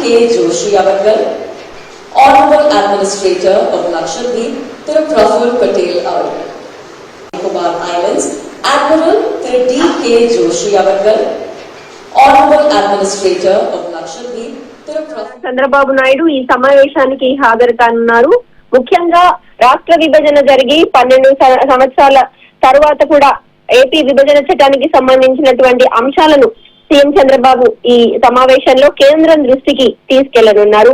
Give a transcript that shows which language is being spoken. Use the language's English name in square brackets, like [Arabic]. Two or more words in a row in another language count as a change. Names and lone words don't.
[English] Joshi Avargal, Honorable Administrator of Lakshadweep, Thiru Praful Patel Avargal. Nicobar Islands, Admiral Thiru D.K. Joshi Avargal, Honorable Administrator of Lakshadweep, Thiru Praful. [Telugu] చంద్రబాబు నాయుడు ఈ సమావేశానికి హాజరు కానున్నారు. ముఖ్యంగా రాష్ట్ర విభజన జరిగి 12 సంవత్సరాల తరువాత కూడా ఏపీ విభజన చట్టానికి సంబంధించినటువంటి అంశాలను సీఎం చంద్రబాబు ఈ సమావేశంలో కేంద్రం దృష్టికి తీసుకెళ్లనున్నారు.